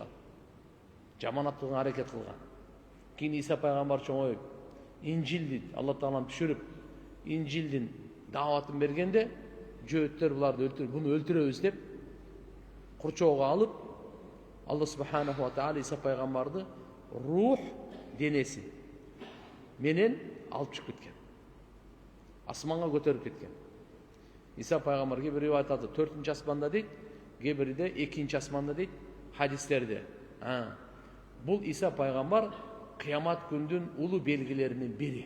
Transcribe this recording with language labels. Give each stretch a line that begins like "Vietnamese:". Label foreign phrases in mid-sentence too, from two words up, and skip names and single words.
Kyrgyz: Жаманат кылганга аракет кылган. Кийин Иса пайгамбар чоңоюп Инжилди Алла Таалам түшүрүп Инжилдин даватын бергенде жөөттөр буларды буну өлтүрөбүз деп курчоого алып Алла
Arabic: سبحانه وتعالى
Kyrgyz: Иса пайгамбарды рух денеси менен алып чыгып кеткен. Асманга көтөрүп кеткен. Иса пайгамбар кээ бирөө айтат 4-нчы асманда дейт, кээ бирде 2-нчы асманда дейт хадистерде. Бул Иса пайгамбар кыямат күндүн улуу белгилеринин бири.